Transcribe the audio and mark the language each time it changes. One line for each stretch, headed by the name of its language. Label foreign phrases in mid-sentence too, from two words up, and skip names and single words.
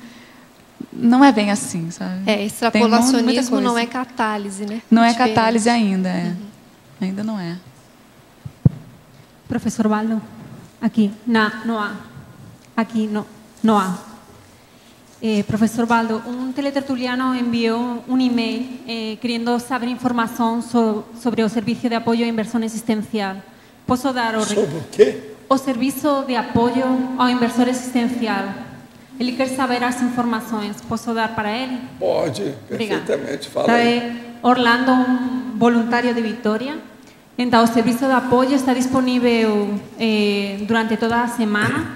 Portuguese: Não é bem assim, sabe? Extrapolacionismo não é catálise, né? Não é catálise ainda, ainda não é. Professor Waldo, aqui, no há.
Spanish: Professor Waldo, un teletertuliano envió un email queriendo saber información sobre el servicio de apoyo a inversión existencial. ¿Puedo dar
Portuguese: sobre o quê? O
Spanish: servicio de apoyo
Portuguese: ao inversor existencial. Ele quer saber as informações. Posso dar para ele? Pode, perfeitamente. Fala aí. Orlando, um voluntário de Vitória. Então, o serviço de apoio está disponível durante toda a semana.